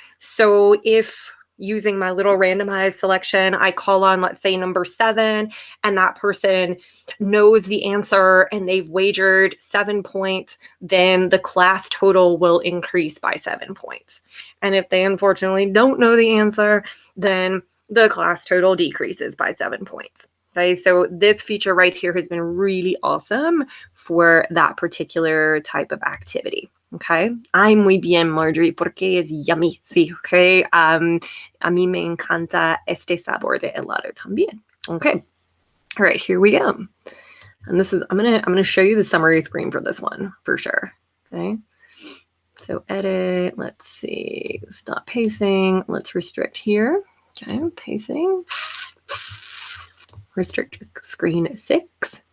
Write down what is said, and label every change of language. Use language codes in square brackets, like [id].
[en] So if using my little randomized selection, I call on, let's say, number 7, and that person knows the answer and they've wagered 7 points, then the class total will increase by 7 points. And if they unfortunately don't know the answer, then the class total decreases by 7 points. Okay, so this feature right here has been really awesome for that particular type of activity. [es] Okay, ay, muy bien, Marjorie, porque es yummy. Sí, okay. A mí me encanta este sabor de helado también. [en] Okay, all right, here we go. And this is, I'm gonna show you the summary screen for this one for sure. Okay, so edit. Let's see, stop pacing. Let's restrict here. Okay, pacing. Restrict screen 6.